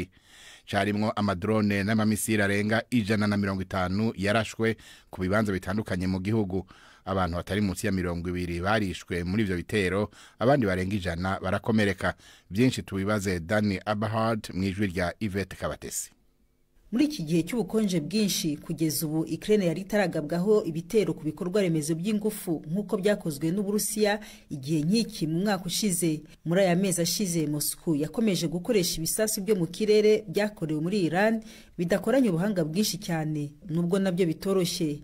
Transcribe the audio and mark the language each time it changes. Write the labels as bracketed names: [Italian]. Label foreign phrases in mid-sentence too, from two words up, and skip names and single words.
[Rundi] Charimwo amadrone n'amamisiri arenga 150 yarashwe ku bibanza bitandukanye mu gihugu. Abantu batari munsi ya 200 barishwe muri ivyo bitero, abandi barenga 100 barakomereka. [Kinyarwanda] Byinshi tubibaze Dani Abahard mwijwi rya Yvette Kabatesi. Muri iki gihe cy'ubukonje bwinshi kugeza ubu Ukraine yari itaragabwaho ibitero ku bikorwa remezo by'ingufu nk'uko byakozwe n'Uburusiya igihe nk'iki mu mwaka ushize. Muri aya mezi ashize Moscow yakomeje gukoresha ibisasu byo mu kirere byakorewe muri Iran bidakoranye ubuhanga bwinshi cyane, nubwo nabyo bitoroshye.